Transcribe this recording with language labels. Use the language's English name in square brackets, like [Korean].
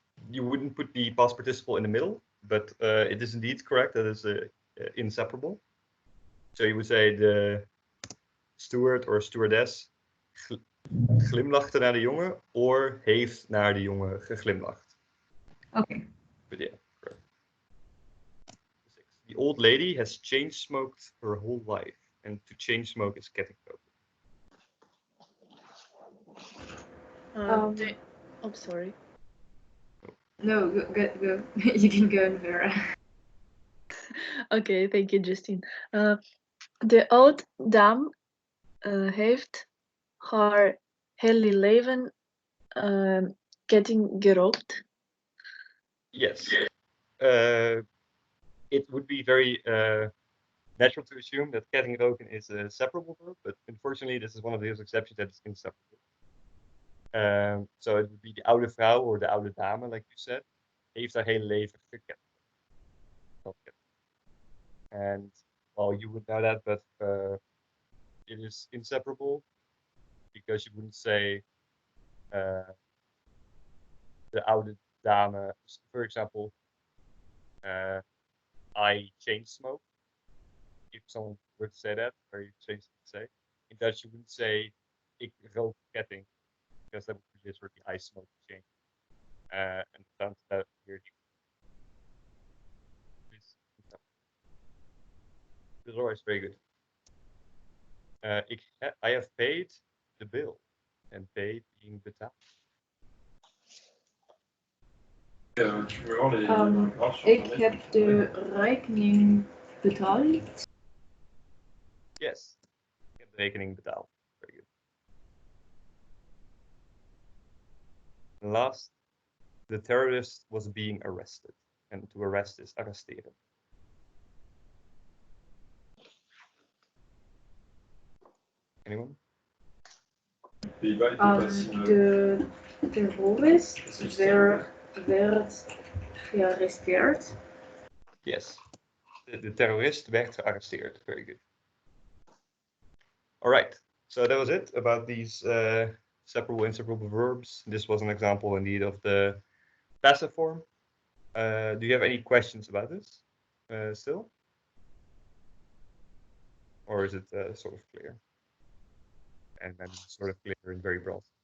[English] You wouldn't put the past participle in the middle, but it is indeed correct. That is inseparable. So you would say the steward or stewardess [Dutch] glimlachte naar de jongen, [English] or [Dutch] heeft naar de jongen geglimlacht. [English] Okay. But yeah, correct. The old lady has chain smoked her whole life, and to chain smoke is kettingkoken. Oh, sorry. No, go. You can go, Vera. Okay, thank you, Justine. [Dutch] De oud dame heeft haar hele leven ketting gerookt. [English] Yes. It would be very natural to assume that ketting roken is a separable verb, but unfortunately, this is one of those exceptions that is inseparable. So it would be the oude vrouw or the oude dame, like you said, [Dutch] heeft haar hele leven gekend. [English] And well, you would know that, but it is inseparable because you wouldn't say the oude dame, for example, I chain smoke. If someone were to say that, or you change to say, in Dutch you wouldn't say [Dutch] ik rook ketting, [English] because that would be literally I smoke chain. And dan here. This is always very good. I have paid the bill. And paid being betaald. [Dutch] Ik heb de rekening betaald. [English] Yes. [Dutch] Ik heb de rekening betaald. [English] Very good. And last, the terrorist was being arrested. And to arrest is arresteren. Anyone? [Dutch] De terrorist werd gearresteerd. [English] Yes. [Dutch] De terrorist werd gearresteerd. [English] Very good. All right. So that was it about these separable, inseparable verbs. This was an example indeed of the passive form. Do you have any questions about this still? Or is it sort of clear? And then sort of clear and very broad.